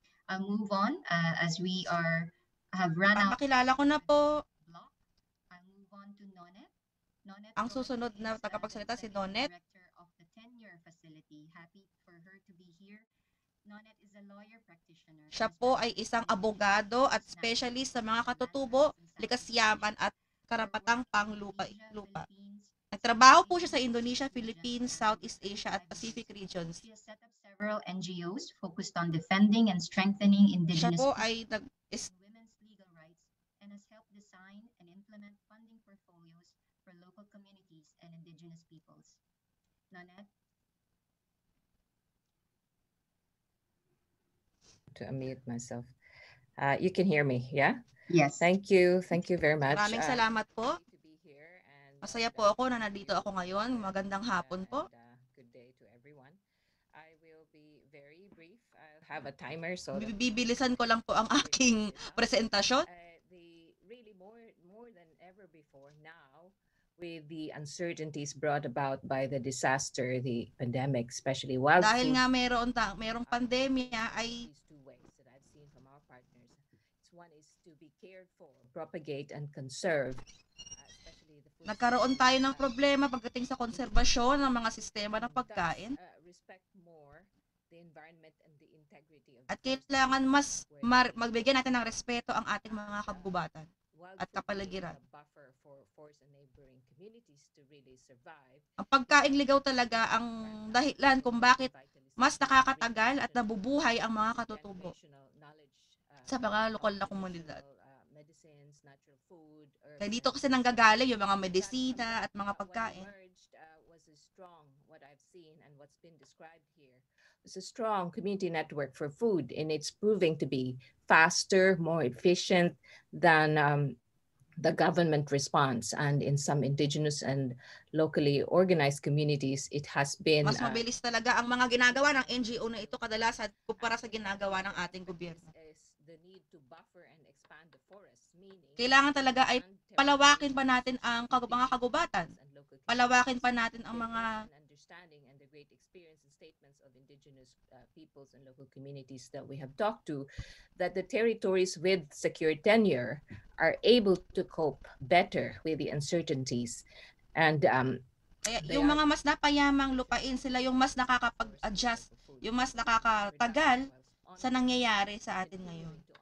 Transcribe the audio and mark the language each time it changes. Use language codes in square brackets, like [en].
[en] I'll move on as we have run out. [tl] Pakilala ko na po. [en] I'll move on to Nonet. [tl] Ang susunod na tagapagsalita si Nonet. [en] Director of the tenure facility. Happy for her to be here. Nonet is a lawyer practitioner. [tl] Siya po ay isang abogado at specialist sa mga katutubo, likas yaman at karapatang panglupa. Nagtrabaho po siya sa Indonesia, Philippines, Southeast Asia at Pacific regions. [en] She has set up several NGOs focused on defending and strengthening [tl] Siya [en] Indigenous [tl] po ay [en] women's legal rights and has helped design and implement funding portfolios for local communities and Indigenous peoples. Nanette? To unmute myself. You can hear me, yeah? Yes. Thank you very much. [tl] Maraming salamat po. [en] To be here and, [tl] Masaya po ako na nandito ako ngayon. Magandang hapon po. [en] Good day to everyone. I will be very brief. I'll have a timer so that [tl] Bibilisan ko lang po ang aking presentasyon. [en] Really more than ever before now, with the uncertainties brought about by the disaster, the pandemic, especially wild [tl] Dahil [en] foods, [tl] nga merong pandemya ay [en] these two ways that I've seen from our partners. One is to be cared for, propagate, and conserve. Especially the food [tl] nagkaroon tayo ng problema pagdating sa konserbasyon ng mga sistema ng pagkain. [en] Respect more the environment and the integrity of [tl] At kailangan mas magbigyan natin ng respeto ang ating mga kabubatan at kapaligiran. [en] buffer for forest and neighboring communities to really survive. [tl] Ang pagkaing ligaw talaga ang dahilan kung bakit mas nakakatagal at nabubuhay ang mga katutubo sa mga lokal na komunidad. [en] Medicines, natural food, [tl] Kaya dito kasi nanggagaling yung mga medisina at mga pagkain. [en] Was a strong, what I've seen and what's been described here, was a strong community network for food, and it's proving to be faster, more efficient than the government response. And in some indigenous and locally organized communities, it has been [tl] Mas mabilis talaga ang mga ginagawa ng NGO na ito kadalasan kumpara sa ginagawa ng ating gobyerno. [en] the need to buffer and expand the forest, meaning [tl] Kailangan talaga ay palawakin pa natin ang mga kagubatan. Palawakin pa natin ang mga [en] understanding and the great experience and statements of indigenous peoples and local communities that we have talked to, that the territories with secure tenure are able to cope better with the uncertainties. And [tl] kaya yung mga mas napayamang lupain, sila yung mas nakakapag-adjust, yung mas nakakatagal sa nangyayari sa atin ngayon.